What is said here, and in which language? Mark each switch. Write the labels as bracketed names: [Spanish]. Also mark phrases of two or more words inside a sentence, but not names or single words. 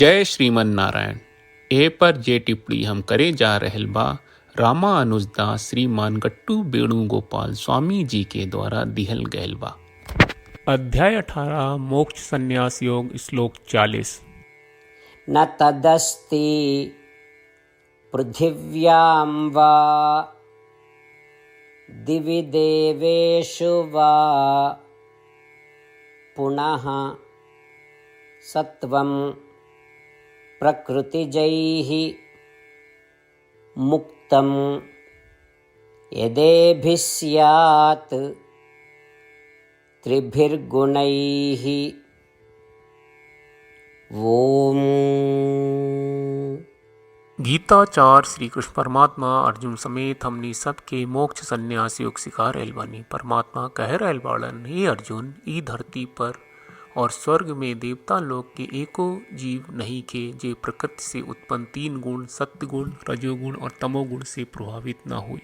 [Bhojpuri] जय श्रीमन नारायण। ए पर जे टिप्पणी हम करे जा रहल बा रामानुजदास श्रीमान गट्टू वेणुगोपाल स्वामी जी के द्वारा दिहल गयल बा। अध्याय 18 मोक्ष संन्यास योग श्लोक 40। [Sanskrit] न तदस्ति पृथिव्यां वा दिवि देवेषु वा पुनः सत्वं प्रकृतिजैः मुक्तं यदेभिः स्यात् त्रिभिर्गुणैः। ओम। [Bhojpuri] गीताचार्य श्री कृष्ण परमात्मा अर्जुन समेत हमनी सबके मोक्ष संन्यास योग सिखा रहल बानी। परमात्मा कह रहल बाड़न, हे अर्जुन, ई धरती पर और स्वर्ग में देवता लोग के एको जीव नहीं के जे प्रकृति से उत्पन्न तीन गुण सत्गुण रजोगुण और तमोगुण से प्रभावित न हुई।